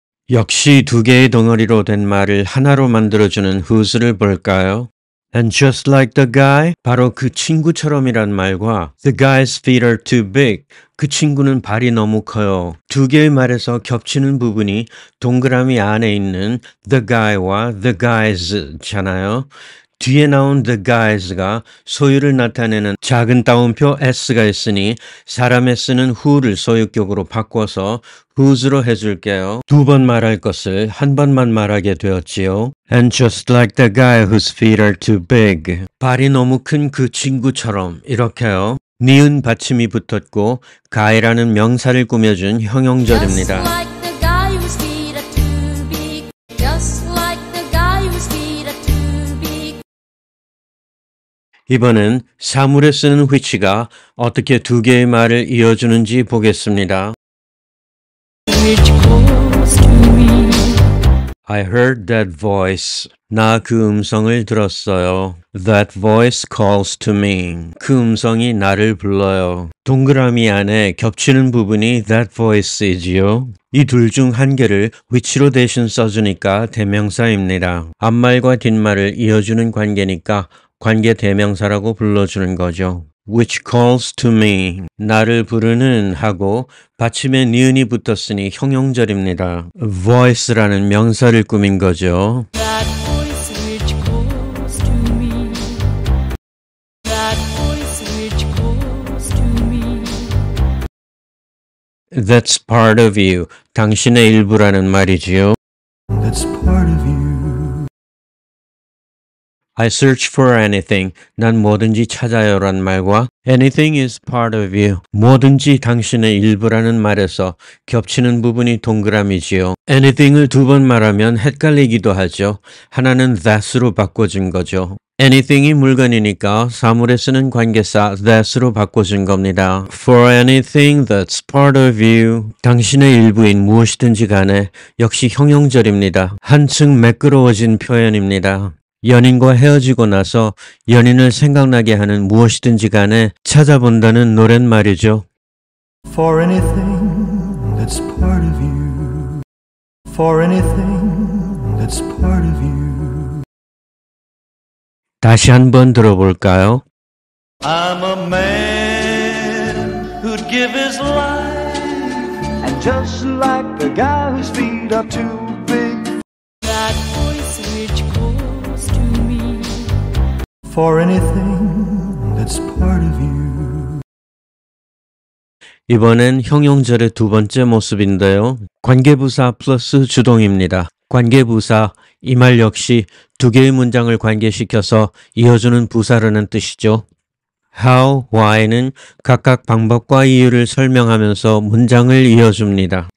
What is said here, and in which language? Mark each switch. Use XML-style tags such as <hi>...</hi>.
<ko>역시 두 개의 덩어리로 된 말을 하나로 만들어주는 whose를 볼까요?</ko> <en>And just like the guy,</en> <ko>바로 그 친구처럼이란 말과</ko> <en>the guy's feet are too big,</en> <ko>그 친구는 발이 너무 커요. 두 개의 말에서 겹치는 부분이 동그라미 안에 있는 the guy와 the guys잖아요. 뒤에 나온 the guys가 소유를 나타내는 작은 따옴표 s가 있으니 사람의 쓰는 who를 소유격으로 바꿔서 whose로 해줄게요. 두 번 말할 것을 한 번만 말하게 되었지요.</ko> <en>And just like the guy whose feet are too big.</en> <ko>발이 너무 큰 그 친구처럼 이렇게요. 니은 받침이 붙었고 guy라는 명사를 꾸며준 형용절입니다.</ko> <en>Just like the guy whose feet are too big. Just like the guy whose feet are too big.</en> <ko>이번엔 사물에 쓰는 which가 어떻게 두 개의 말을 이어주는지 보겠습니다.</ko> <en>Which calls to me. I heard that voice.</en> <ko>나 그 음성을 들었어요.</ko> <en>That voice calls to me.</en> <ko>그 음성이 나를 불러요. 동그라미 안에 겹치는 부분이 that voice이지요. 이 둘 중 한 개를 which로 대신 써주니까 대명사입니다. 앞말과 뒷말을 이어주는 관계니까 관계 대명사라고 불러주는 거죠.</ko> <en>Which calls to me.</en> <ko>나를 부르는 하고 받침에 니은이 붙었으니 형용절입니다. voice라는 명사를 꾸민 거죠.</ko> <en>That voice which calls to me. That voice which calls to me. That's part of you.</en> <ko>당신의 일부라는 말이지요.</ko> <en>That's part of you. I search for anything.</en> <ko>난 뭐든지 찾아요란 말과</ko> <en>anything is part of you.</en> <ko>뭐든지 당신의 일부라는 말에서 겹치는 부분이 동그라미지요. anything을 두 번 말하면 헷갈리기도 하죠. 하나는 that으로 바꿔준 거죠. anything이 물건이니까 사물에 쓰는 관계사 that으로 바꿔준 겁니다.</ko> <en>For anything that's part of you.</en> <ko>당신의 일부인 무엇이든지 간에 역시 형용절입니다. 한층 매끄러워진 표현입니다. 연인과 헤어지고 나서 연인을 생각나게 하는 무엇이든지 간에 찾아본다는 노랫말이죠.</ko> <en>For anything that's part of you. For anything that's part of you.</en> <ko>다시 한번 들어볼까요?</ko> <en>I'm a man who'd give his life. And just like the guy whose feet are too big. That voice which calls to me. For anything that's part of you.</en> <ko>이번엔 형용절의 두 번째 모습인데요. 관계부사 플러스 주동입니다. 관계부사, 이 말 역시 두 개의 문장을 관계시켜서 이어주는 부사라는 뜻이죠. How, why는 각각 방법과 이유를 설명하면서 문장을 이어줍니다.</ko>